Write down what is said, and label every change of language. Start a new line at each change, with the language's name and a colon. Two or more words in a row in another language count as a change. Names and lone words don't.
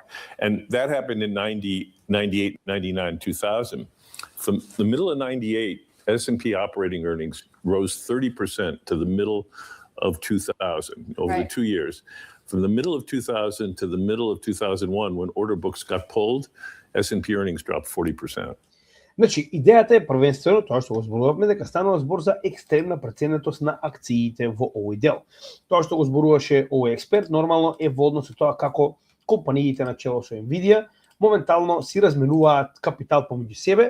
English: And that happened in 98, 99, 2000. From the middle of 98, S&P operating earnings rose 30% to the middle of 2000 over 2 years. From the middle of 2000 to the middle of 2001, when order books got pulled, S&P earnings dropped 40%.
Macedonian: Значи, идејата е првенствено тоа што го зборувавме дека станува збор за екстремна преценетост на акциите во овој дел. Тоа што го зборуваше овој експерт нормално е во однос со тоа како компаниите на чело со Nvidia моментално си разменуваат капитал помеѓу себе.